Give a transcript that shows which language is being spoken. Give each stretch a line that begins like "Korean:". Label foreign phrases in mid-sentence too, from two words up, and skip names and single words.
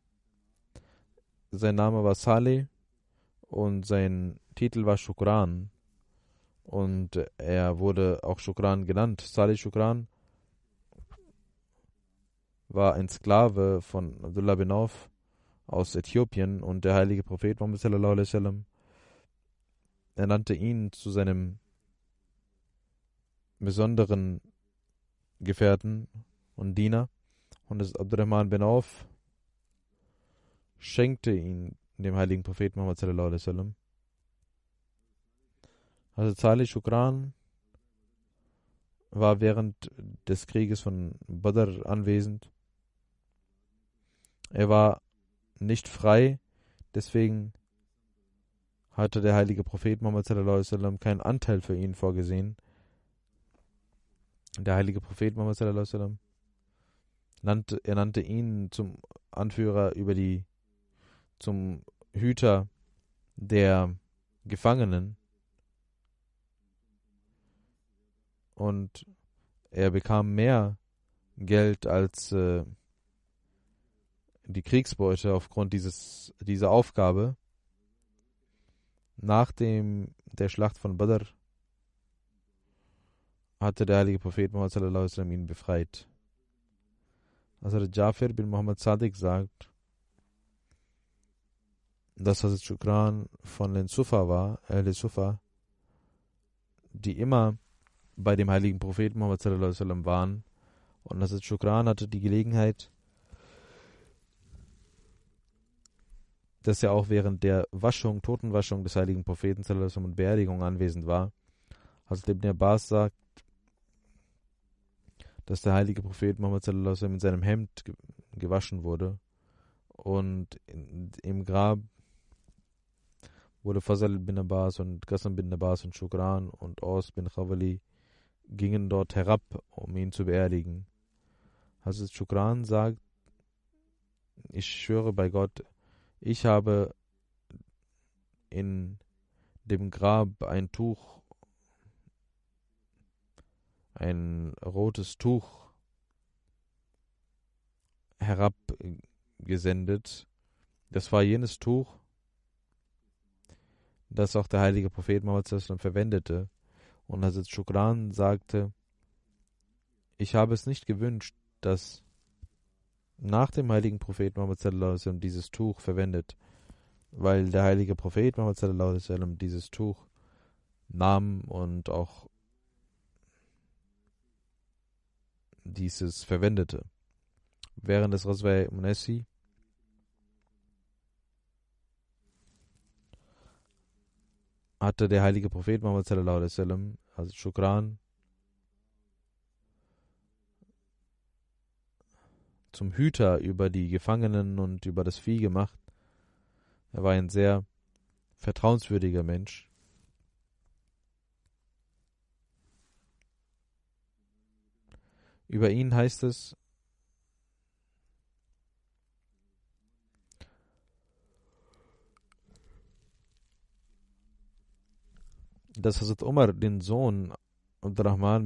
German: Sein Name war Saleh und sein Titel war Shukran. Und er wurde auch Shukran genannt. Saleh Shukran war ein Sklave von Abdullah bin Auf aus Äthiopien und der heilige Prophet Muhammad
Arabic: صلى الله عليه وسلم
German: ernannte ihn zu seinem besonderen Gefährten und Diener. Und das Abdurrahman bin Auf schenkte ihn dem heiligen Prophet Muhammad
Arabic: صلى الله عليه وسلم.
German: Also Saleh Shukran war während des Krieges von Badr anwesend. Er war nicht frei, deswegen hatte der heilige Prophet Muhammad
Arabic: صلى الله عليه وسلم
German: keinen Anteil für ihn vorgesehen. Der heilige Prophet Muhammad
Arabic: صلى الله عليه وسلم
German: nannte ihn zum Anführer zum Hüter der Gefangenen. Und er bekam mehr Geld als die Kriegsbeute aufgrund dieser Aufgabe. Nach der Schlacht von Badr hatte der heilige Prophet Muhammad
Arabic: صلى الله عليه وسلم
German: ihn befreit. Also Jafir bin Muhammad Sadiq sagt, dass Hazrat Shukran von den Sufa war, Sufa, die immer bei dem heiligen Propheten Muhammad
Arabic: صلى الله عليه وسلم
German: waren. Und Hazrat Shukran hatte die Gelegenheit, dass er auch während der Totenwaschung des heiligen Propheten
Arabic: صلى الله عليه وسلم
German: und Beerdigung anwesend war. Hazrat Ibn Abbas sagt, dass der heilige Prophet Muhammad
Arabic: صلى الله عليه وسلم
German: in seinem Hemd gewaschen wurde. Und im Grab wurde Fazal bin Abbas und Qasim bin Abbas und Shukran und Aus bin Khawali gingen dort herab, um ihn zu beerdigen. Hazrat Shukran sagt, ich schwöre bei Gott, ich habe in dem Grab ein rotes Tuch herabgesendet. Das war jenes Tuch, das auch der heilige Prophet Muhammad
Arabic: صلى الله عليه وسلم
German: verwendete. Und Hazrat Shukran sagte, ich habe es nicht gewünscht, dass nach dem heiligen Prophet Muhammad
Arabic: صلى الله عليه وسلم
German: dieses Tuch verwendet, weil der heilige Prophet Muhammad
Arabic: صلى الله عليه وسلم
German: dieses Tuch nahm und auch dieses verwendete. Während des Ghazwa Munassi hatte der heilige Prophet Muhammad
Arabic: صلى الله عليه وسلم,
German: also Shukran, zum Hüter über die Gefangenen und über das Vieh gemacht. Er war ein sehr vertrauenswürdiger Mensch. Über ihn heißt es, dass Hazrat Umar den Sohn Abdurrahman